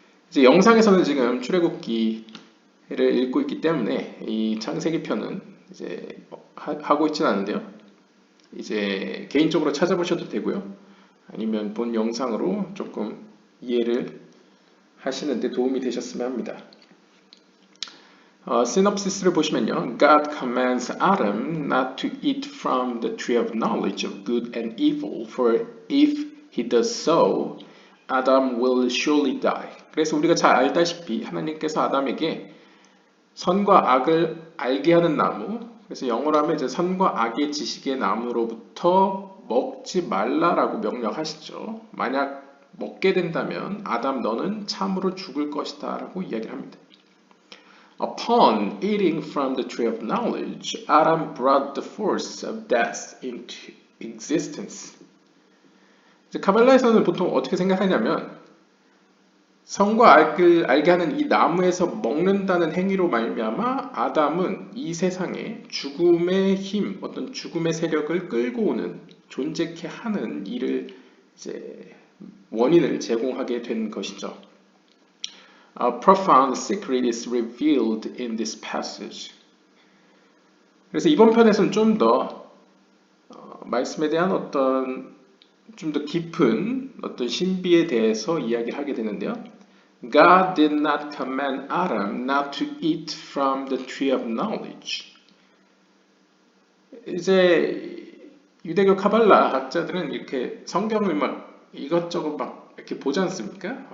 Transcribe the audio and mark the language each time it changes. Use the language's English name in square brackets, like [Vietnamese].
[Korean] 이제 영상에서는 지금 출애굽기를 읽고 있기 때문에 이 창세기 편은 이제 하고 있지는 않은데요. 이제 개인적으로 찾아보셔도 되고요. 아니면 본 영상으로 조금 이해를 하시는데 도움이 되셨으면 합니다. 시놉시스를 보시면요. [English] God commands Adam not to eat from the tree of knowledge of good and evil, for if he does so, Adam will surely die. [Korean] 그래서 우리가 잘 알다시피 하나님께서 아담에게 선과 악을 알게 하는 나무, 그래서 영어로 하면 이제 선과 악의 지식의 나무로부터 먹지 말라라고 명령하시죠. 만약 먹게 된다면 아담 너는 참으로 죽을 것이다 라고 이야기를 합니다. [English] Upon eating from the tree of knowledge, Adam brought the force of death into existence. [Korean] 카발라에서는 보통 어떻게 생각하냐면 선과 악을 알게 하는 이 나무에서 먹는다는 행위로 말미암아 아담은 이 세상에 죽음의 힘, 어떤 죽음의 세력을 끌고 오는 존재케 하는 일을 이제 원인을 제공하게 된 것이죠. [English] A profound secret is revealed in this passage. [Korean] 그래서 이번 편에서는 좀 더 말씀에 대한 어떤 좀 더 깊은 어떤 신비에 대해서 이야기를 하게 되는데요. [English] God did not command Adam not to eat from the tree of knowledge. [Korean] 이제 유대교 카발라 학자들은 이렇게 성경을 막 이것저것 막 이렇게 보지 않습니까?